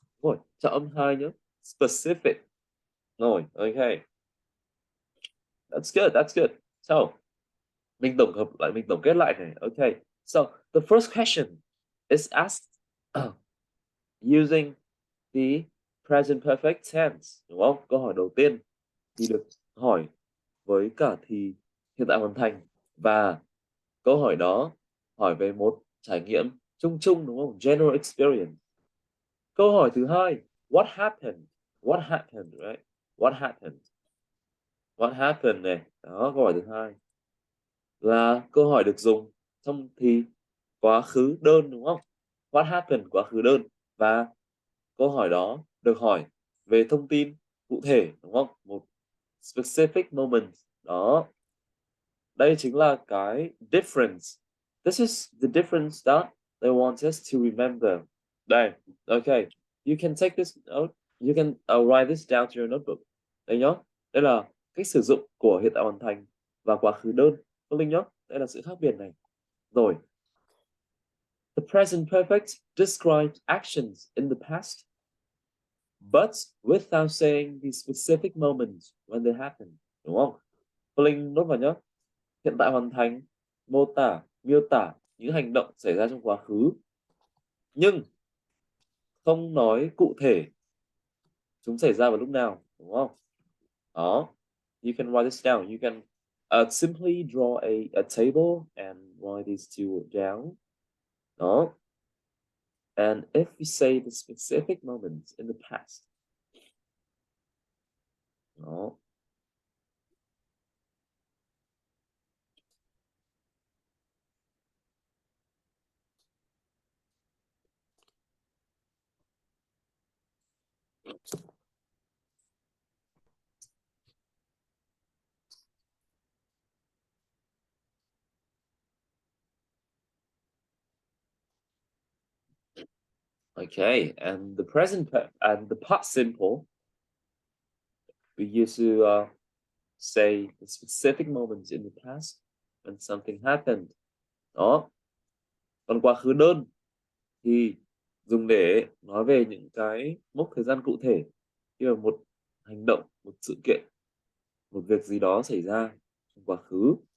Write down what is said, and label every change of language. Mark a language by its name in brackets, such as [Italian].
[Vietnamese] Rồi, cho âm hai nhớ. Specific. Rồi, okay. [English] That's good, that's good. [Vietnamese] So, mình tổng kết lại này. Okay. [English] So, the first question is asked using the present perfect tense, [Vietnamese] đúng không? Câu hỏi đầu tiên thì được hỏi với cả thì hiện tại hoàn thành, và câu hỏi đó hỏi về một trải nghiệm chung chung đúng không? [English] General experience. [Vietnamese] Câu hỏi thứ hai, [English] what happened? What happened, right? What happened? What happened này. [Vietnamese] Đó, câu hỏi thứ hai là câu hỏi được dùng trong thì quá khứ đơn đúng không? What happened, quá khứ đơn, và câu hỏi đó được hỏi về thông tin cụ thể đúng không? Một specific moment. Đó. Đây chính là cái difference. [English] This is the difference that they want us to remember. Đây, okay. You can take this note. You can write this down to your notebook. [Vietnamese] Đây nhá. Đây là cách sử dụng của hiện tại hoàn thành và quá khứ đơn. Cô Linh nhá. Đây là sự khác biệt này. Rồi. [English] The present perfect describes actions in the past, but without saying the specific moment when they happen. [Vietnamese] Đúng không? Cô Linh nốt vào nhá. Hiện tại hoàn thành miêu tả những hành động xảy ra trong quá khứ, nhưng không nói cụ thể chúng xảy ra vào lúc nào, đúng không? Đó. [English] You can write this down. You can simply draw a table and write these two down. Đó. And if we say the specific moment in the past, đó. Okay, and the and the past simple, we used to say the specific moments in the past when something happened. [Vietnamese] Đó. Còn quá khứ đơn thì dùng để nói về những cái mốc thời gian cụ thể khi mà một hành động, một sự kiện, một việc gì đó xảy ra trong quá khứ.